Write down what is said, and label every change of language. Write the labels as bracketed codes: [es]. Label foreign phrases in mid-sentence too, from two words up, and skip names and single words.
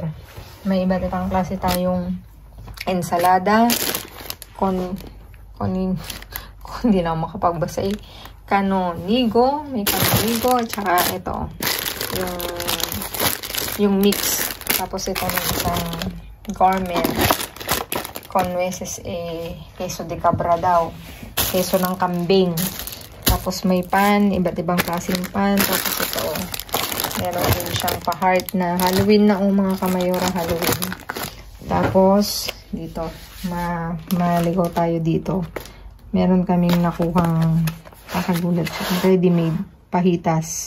[tl] May iba't ibang klase tayong ensalada, hindi na ako makapagbasa eh. Canonigo, may canonigo, at saka ito, yung mix. Tapos ito may isang gourmet [es] con nueces, queso de cabra [tl] daw, queso ng kambing. Tapos may pan, iba't ibang klaseng pan. Tapos ito, meron din siyang pa-heart na Halloween na mga kamayora, Halloween. Tapos, dito, maligaw tayo dito. Meron kaming nakuhang kakagulat, ready-made pahitas.